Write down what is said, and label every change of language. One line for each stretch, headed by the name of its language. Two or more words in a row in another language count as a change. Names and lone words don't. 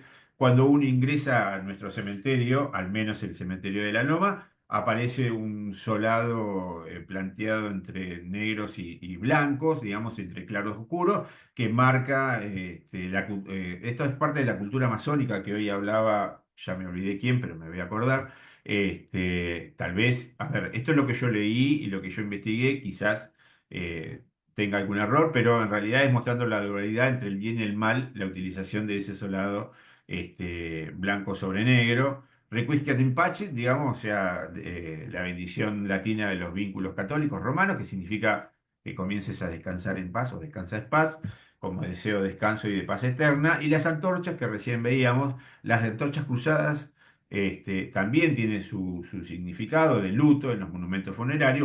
Spanish: Cuando uno ingresa a nuestro cementerio, al menos el cementerio de la Loma, aparece un solado planteado entre negros y blancos, digamos, entre claros y oscuros, que marca, esto es parte de la cultura masónica que hoy hablaba, ya me olvidé quién, pero me voy a acordar. Tal vez, a ver, esto es lo que yo leí y lo que yo investigué, quizás tenga algún error, pero en realidad es mostrando la dualidad entre el bien y el mal, la utilización de ese solado blanco sobre negro.
Latin: Requiescat in pace,
Spanish: digamos, o sea, la bendición latina de los vínculos católicos romanos, que significa que comiences a descansar en paz o descansa en paz, como deseo de descanso y de paz eterna. Y las antorchas que recién veíamos, las antorchas cruzadas, también tienen su significado de luto en los monumentos funerarios.